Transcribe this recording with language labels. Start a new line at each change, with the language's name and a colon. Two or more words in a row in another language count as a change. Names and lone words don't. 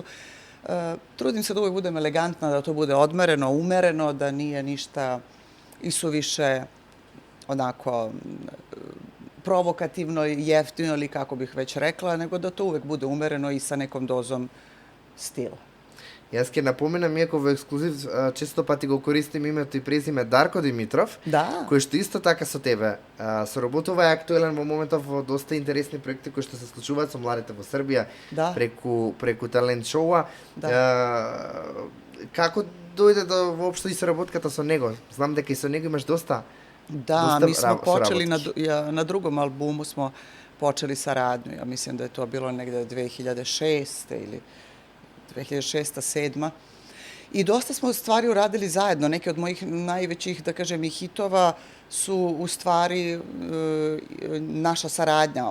Serbian: Trudim se da uvijek budem elegantna, da to bude odmereno, umereno, da nije ništa isuviše onako provokativno, jeftino ili kako bih već rekla, nego da to uvijek bude umereno i sa nekom dozom stila.
Macedonian: Јас ќе напоменам, иако во ексклузив често пати го користим името и презиме Дарко Димитров, кој што исто така со тебе соработува и актуелен во моментов во доста интересни проекти кои што се случуваат со младите во Србија преку талент шоуа. Како дојде до воопшто и соработката со него? Знам дека и со него имаш доста
Serbian: mi smo počeli na drugom albumu smo počeli saradnju. Ja mislim da je to bilo negde 2006. ili 2006-2007. I dosta smo stvari uradili zajedno. Neke od mojih najvećih, da kažem, i hitova su u stvari naša saradnja.